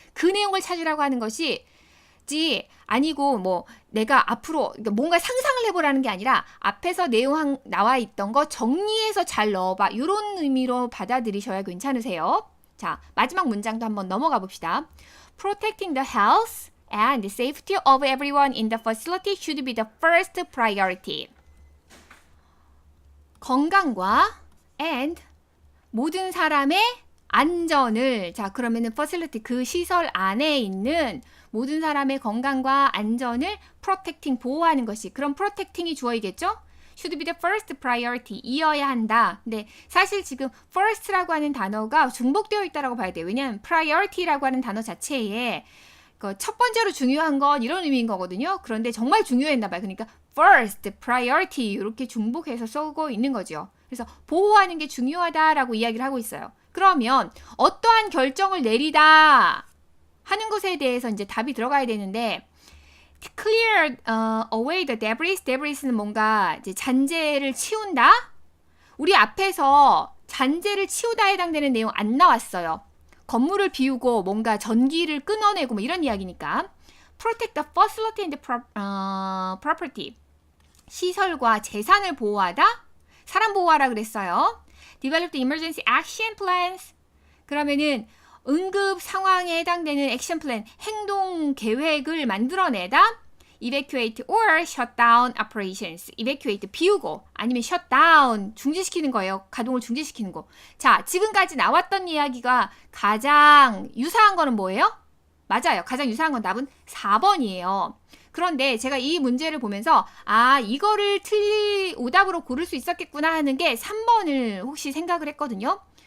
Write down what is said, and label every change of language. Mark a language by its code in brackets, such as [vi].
[ko] 그 내용을 찾으라고 하는 것이 아니고 뭐 내가 앞으로 뭔가 상상을 해보라는 게 아니라 앞에서 내용 나와 있던 거 정리해서 잘 넣어봐. 이런 의미로 받아들이셔야 괜찮으세요. 자, 마지막 문장도 한번 넘어가 봅시다. [en] Protecting the health and the safety of everyone in the facility should be the first priority. [ko] 건강과 and 모든 사람의 안전을, 자 그러면은 facility 그 시설 안에 있는 모든 사람의 건강과 안전을 protecting 보호하는 것이, 그럼 protecting이 주어이겠죠? [en] should be the first priority [ko] 이어야 한다. 근데 사실 지금 first라고 하는 단어가 중복되어 있다라고 봐야 돼요. 왜냐하면 priority라고 하는 단어 자체에 첫 번째로 중요한 건 이런 의미인 거거든요. 그런데 정말 중요했나 봐요. 그러니까 first, priority 이렇게 중복해서 쓰고 있는 거죠. 그래서 보호하는 게 중요하다라고 이야기를 하고 있어요. 그러면 어떠한 결정을 내리다 하는 것에 대해서 이제 답이 들어가야 되는데 [en] clear away the debris. [ko] debris는 뭔가 이제 잔재를 치운다. 우리 앞에서 잔재를 치우다에 해당되는 내용 안 나왔어요. 건물을 비우고 뭔가 전기를 끊어내고 뭐 이런 이야기니까. [en] protect the facility and property. [ko] 시설과 재산을 보호하다. 사람 보호하라 그랬어요. [en] Develop the emergency action plans. [ko] 그러면은 응급 상황에 해당되는 액션 플랜, 행동 계획을 만들어내다. [en] Evacuate or shut down operations. [ko] Evacuate, 비우고 아니면 [en] shut down, [ko] 중지시키는 거예요. 가동을 중지시키는 거. 자, 지금까지 나왔던 이야기가 가장 유사한 거는 뭐예요? 맞아요. 가장 유사한 건 답은 4번이에요. 그런데 제가 이 문제를 보면서 이거를 오답으로 고를 수 있었겠구나 하는 게 3번을 혹시 생각을 했거든요.